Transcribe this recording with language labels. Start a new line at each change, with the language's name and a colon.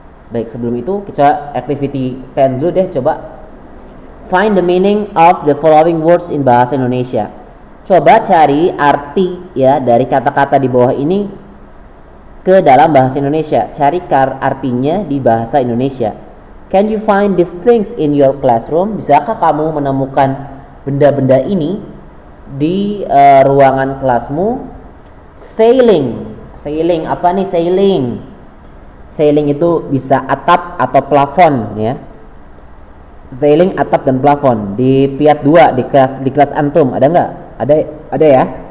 Indonesian: Baik, sebelum itu kita activity 10 dulu deh. Coba
English: find the meaning of the following words in
Indonesian: bahasa Indonesia. Coba cari arti ya dari kata-kata di bawah ini ke dalam bahasa Indonesia. Cari artinya di bahasa Indonesia.
English: Can you find these things in your classroom?
Indonesian: Bisakah kamu menemukan benda-benda ini di ruangan kelasmu? Sailing. Sailing apa nih sailing? Sailing itu bisa atap atau plafon ya. Sailing atap dan plafon di Piat 2 di kelas antum ada nggak? Ada ya.